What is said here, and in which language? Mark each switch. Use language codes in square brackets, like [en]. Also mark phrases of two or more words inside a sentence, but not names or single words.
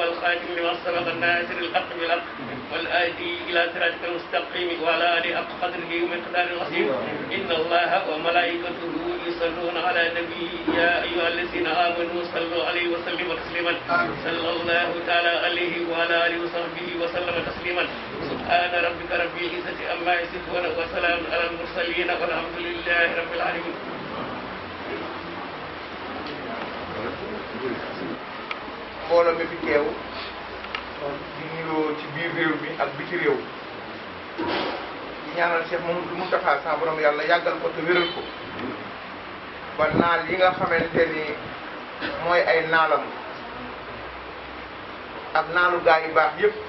[ar] والخاتم لما سبق الناصر الحق بالحق والهادي إلى صراطك المستقيم وعلى آله حق قدره ومقدار عظيم إن الله وملائكته يصلون على النبي يا أيها الذين آمنوا صلوا عليه وسلموا تسليما صلى الله تعالى عليه وعلى آله وصحبه وسلم تسليما سبحان ربك رب العزة عما يصفون وسلام على المرسلين والحمد لله رب العالمين. [wo] mbooloo mi fi teew di nuyoo ci biir réew mi ak biti réew di ñaanal Cheikh Mamadou Moustapha sa borom yàlla yàggal ko te wéral ko ba naal yi nga xamante ni mooy ay naalam ak naalu gaa yu baax yëpp